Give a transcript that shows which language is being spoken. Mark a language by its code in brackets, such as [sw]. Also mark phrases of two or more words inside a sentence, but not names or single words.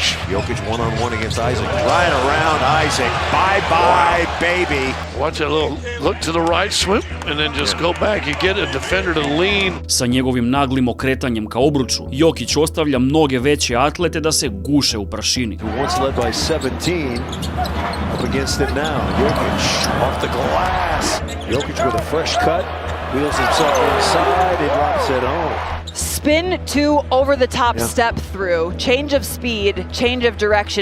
[en] Jokic one-on-one against Isaac. Right around Isaac. Bye-bye, baby. Watch that little look to the right, swim, and then just go back. You get a defender to lean. [sr] Sa njegovim naglim okretanjem ka obruču, Jokić ostavlja mnoge veće atlete da se guše u prašini. [en] Who once led by 17. Up against it now. Jokic off the glass. Jokic with a fresh cut. Wheels himself inside and drops it home. Spin two over the top step through, change of speed, change of direction.